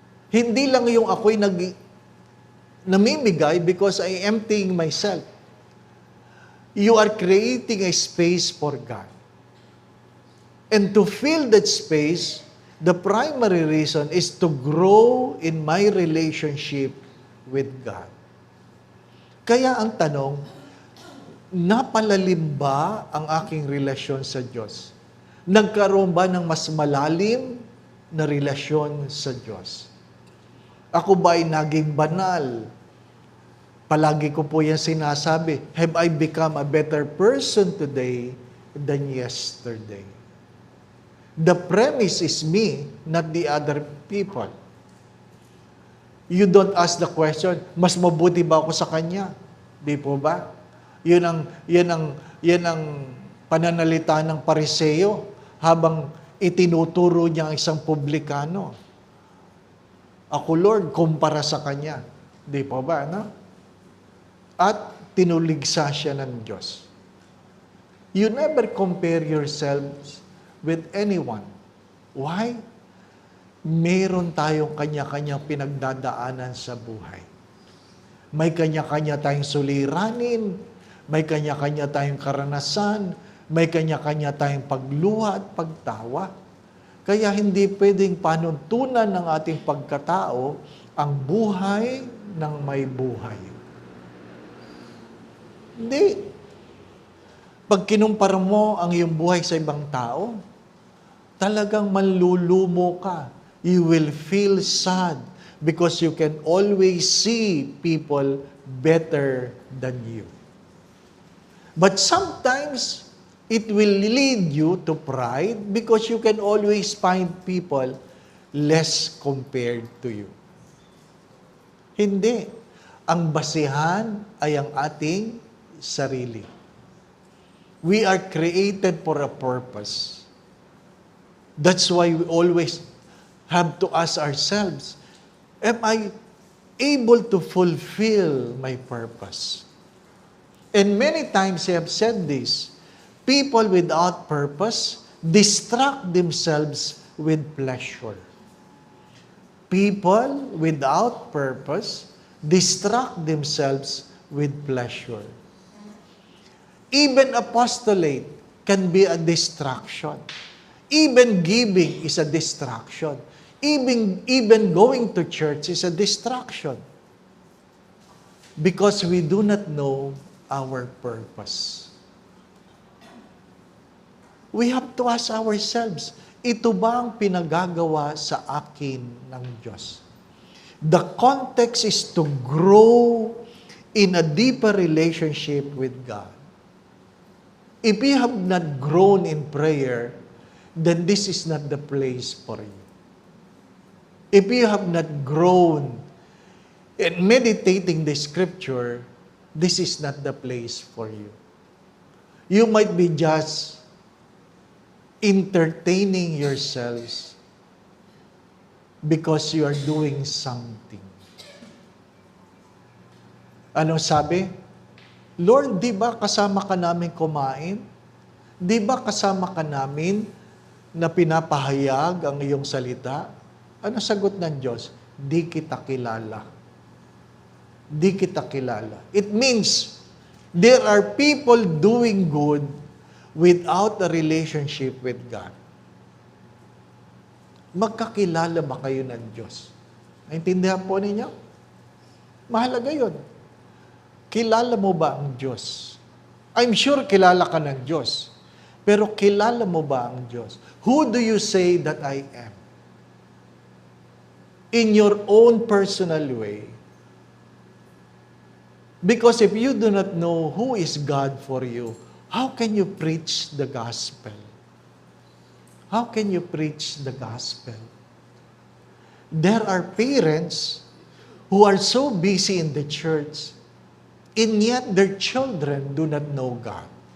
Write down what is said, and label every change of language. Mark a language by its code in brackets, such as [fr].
[tl] Hindi lang yung ako'y namimigay [en] because I am emptying myself. You are creating a space for God. And to fill that space, the primary reason is to grow in my relationship with God. [tl] Kaya ang tanong, napalalim ba ang aking relasyon sa Diyos? Nagkaroon ba ng mas malalim na relasyon sa Diyos? Ako ba ay naging banal? Palagi ko po yan sinasabi, [en] have I become a better person today than yesterday? The premise is me, not the other people. You don't ask the question, [tl] mas mabuti ba ako sa kanya? Di po ba? Yan ang pananalita ng Pariseo habang itinuturo niya ang isang publikano. Ako, Lord, kumpara sa kanya. Di po ba, no? At tinuligsa siya ng Diyos. [en] You never compare yourselves with anyone. Why? [tl] Meron tayong kanya-kanyang pinagdadaanan sa buhay. May kanya-kanya tayong suliranin, may kanya-kanya tayong karanasan, may kanya-kanya tayong pagluha at pagtawa. Kaya hindi pwedeng panuntunan ng ating pagkatao ang buhay ng may buhay. Hindi. Pag kinumpara mo ang iyong buhay sa ibang tao, talagang manlulumo ka. [en] You will feel sad because you can always see people better than you. But sometimes, it will lead you to pride because you can always find people less compared to you. [tl] Hindi. Ang basihan ay ang ating sarili. [en] We are created for a purpose. That's why we always have to ask ourselves, am I able to fulfill my purpose? And many times I have said this, people without purpose distract themselves with pleasure. People without purpose distract themselves with pleasure. Even apostolate can be a distraction. Even giving is a distraction. Even going to church is a distraction. Because we do not know our purpose. We have to ask ourselves, [tl] ito ba ang pinagagawa sa akin ng Diyos? [en] The context is to grow in a deeper relationship with God. If you have not grown in prayer, then this is not the place for you. If you have not grown in meditating the Scripture, this is not the place for you. You might be just entertaining yourselves because you are doing something. [tl] Anong sabi? Lord, di ba kasama ka namin kumain? Di ba kasama ka namin na pinapahayag ang iyong salita? Ano sagot ng Diyos? Di kita kilala. Di kita kilala. [en] It means there are people doing good without a relationship with God. [tl] Magkakilala ba kayo ng Diyos? Naintindihan po ninyo? Mahalaga yun. Kilala mo ba ang Diyos? [en] I'm sure [tl] kilala ka ng Diyos. Pero kilala mo ba ang Diyos? [en] Who do you say that I am? In your own personal way. Because if you do not know who is God for you, how can you preach the gospel? How can you preach the gospel? There are parents who are so busy in the church, and yet their children do not know God.